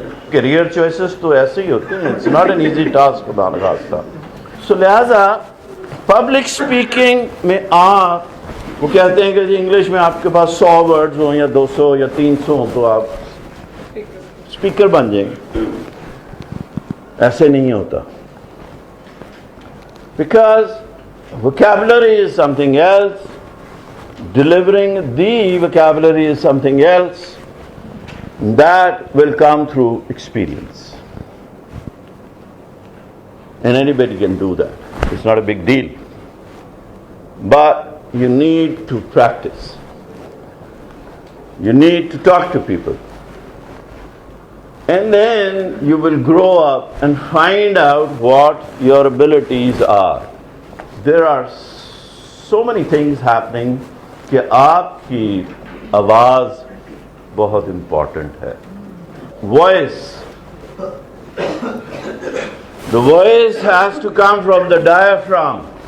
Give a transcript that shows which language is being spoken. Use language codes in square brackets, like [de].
[ur] Career choices تو ایسے ہی ہوتے ہیں. [en] it's not an easy task [ur] خدا نخواستہ. سو لہٰذا پبلک اسپیکنگ میں آپ وہ کہتے ہیں کہ جی انگلش میں آپ کے پاس 100 ورڈز ہوں یا 200 یا 300 ہوں تو آپ اسپیکر بن جائیں گے. ایسے نہیں ہوتا. [en] Because vocabulary is something else Delivering the vocabulary is something else. That will come through experience. And anybody can do that. It's not a big deal. But you need to practice. You need to talk to people. And then you will grow up and find out what your abilities are. There are so many things happening [ur] کہ آپ کی آواز بہت important ہے. [en] Voice. The voice has to come from the diaphragm.